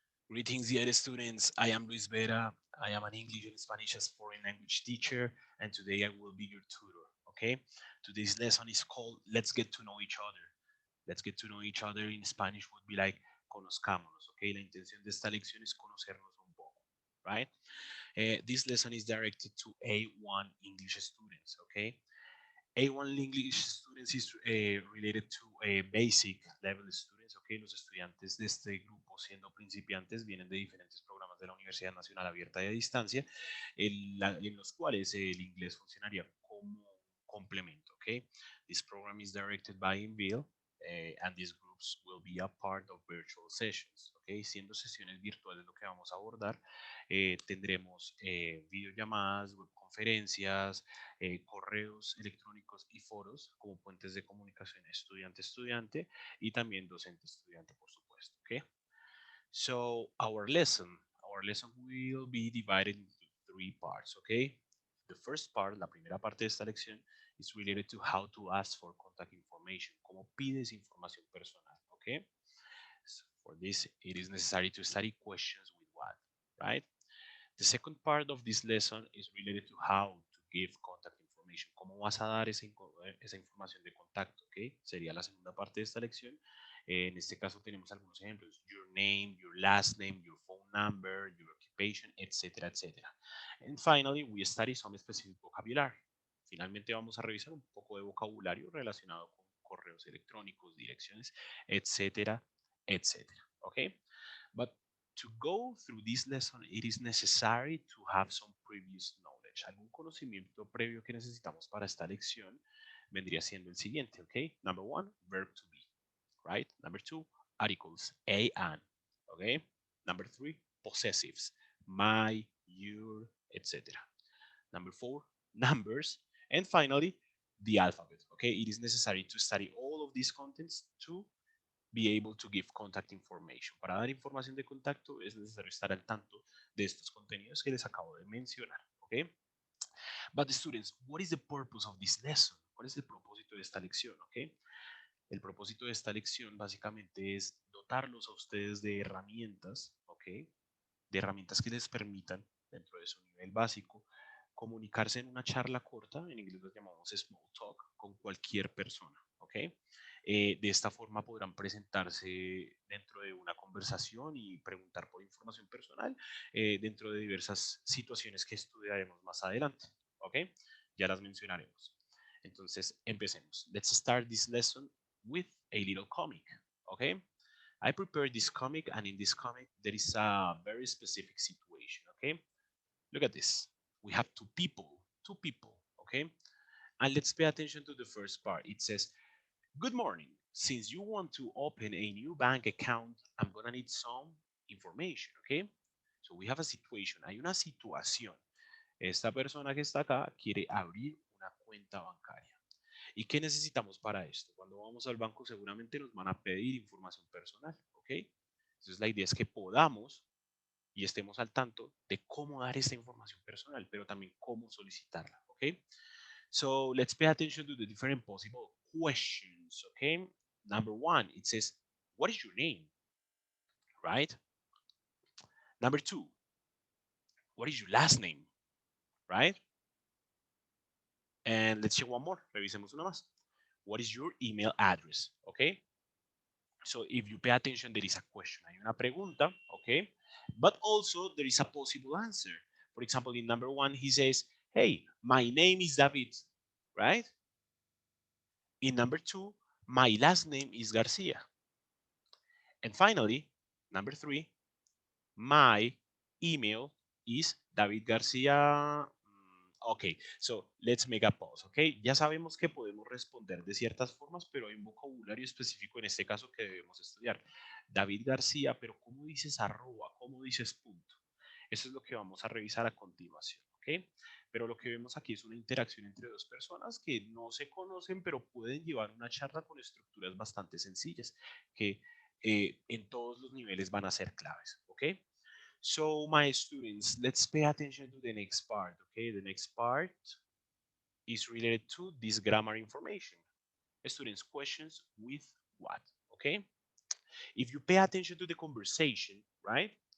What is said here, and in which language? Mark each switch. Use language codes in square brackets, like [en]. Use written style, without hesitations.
[en] Greetings, dear students. I am Luis Vera. I am an English and Spanish as foreign language teacher, and today I will be your tutor. Okay? Today's lesson is called Let's Get to Know Each Other. Let's get to know each other in Spanish would be like [es] conozcámonos. [en] Okay? [es] La intención de esta lección es conocernos un poco. [en] Right? This lesson is directed to A1 English students. Okay? A1 English students is related to basic level students, okay. [es] Los estudiantes de este grupo, siendo principiantes, vienen de diferentes programas de la Universidad Nacional Abierta y a Distancia, en los cuales el inglés funcionaría como complemento, okay. [en] This program is directed by INVIL, and these groups will be a part of virtual sessions, okay. [es] Siendo sesiones virtuales lo que vamos a abordar, tendremos videollamadas, webconferencias, correos electrónicos y foros como puentes de comunicación estudiante-estudiante y también docente-estudiante, por supuesto. [en] Okay? So our lesson will be divided into three parts. Okay? The first part, [es] la primera parte de esta lección, [en] is related to how to ask for contact information, [es] cómo pides información personal. [en] Okay? So for this, it is necessary to study questions with what, right? The second part of this lesson is related to how to give contact information. [es] ¿Cómo vas a dar esa información de contacto? ¿Okay? Sería la segunda parte de esta lección. En este caso tenemos algunos ejemplos. [en] Your name, your last name, your phone number, your occupation, etcétera, etcétera. And finally, we study some specific vocabulary. [es] Finalmente vamos a revisar un poco de vocabulario relacionado con correos electrónicos, direcciones, etcétera, etcétera. [en] Okay? But to go through this lesson, it is necessary to have some previous knowledge. [es] Algún conocimiento previo que necesitamos para esta lección vendría siendo el siguiente, okay? [en] Number one, verb to be, right? Number two, articles, a and, okay? Number three, possessives, my, your, etc. Number four, numbers. And finally, the alphabet, okay? It is necessary to study all of these contents to be able to give contact information. [es] Para dar información de contacto es necesario estar al tanto de estos contenidos que les acabo de mencionar. ¿Ok? [en] But students, what is the purpose of this lesson? [es] ¿Cuál es el propósito de esta lección? ¿Ok? El propósito de esta lección básicamente es dotarlos a ustedes de herramientas, ¿ok? De herramientas que les permitan, dentro de su nivel básico, comunicarse en una charla corta, en inglés lo llamamos small talk, con cualquier persona, ¿ok? De esta forma podrán presentarse dentro de una conversación y preguntar por información personal dentro de diversas situaciones que estudiaremos más adelante, ¿ok? Ya las mencionaremos. Entonces, empecemos. [en] Let's start this lesson with a little comic, ¿ok? I prepared this comic, and in this comic, there is a very specific situation, okay? Look at this. We have two people, okay? And let's pay attention to the first part. It says, good morning. Since you want to open a new bank account, I'm gonna need some information, okay? So we have a situation. [es] Hay una situación. Esta persona que está acá quiere abrir una cuenta bancaria. ¿Y qué necesitamos para esto? Cuando vamos al banco seguramente nos van a pedir información personal, ¿ok? Entonces la idea es que podamos y estemos al tanto de cómo dar esta información personal, pero también cómo solicitarla, ¿ok? [en] So let's pay attention to the different possible questions, ¿ok? Number one, it says, what is your name, right? Number two, what is your last name, right? And let's check one more, [es] revisemos una más. [en] What is your email address, okay? So if you pay attention, there is a question. [es] Hay una pregunta, [en] okay? But also there is a possible answer. For example, in number one, he says, hey, my name is David, right? In number two, my last name is Garcia. And finally, number three, my email is David Garcia. Ok, so let's make a pause, ok. [es] Ya sabemos que podemos responder de ciertas formas, pero hay un vocabulario específico en este caso que debemos estudiar. David García, pero ¿cómo dices arroba? ¿Cómo dices punto? Eso es lo que vamos a revisar a continuación, ok. Pero lo que vemos aquí es una interacción entre dos personas que no se conocen, pero pueden llevar una charla con estructuras bastante sencillas, que en todos los niveles van a ser claves, ¿ok? [en] So, my students, let's pay attention to the next part, okay? The next part is related to this grammar information. Students, questions with what, okay? If you pay attention to the conversation, right?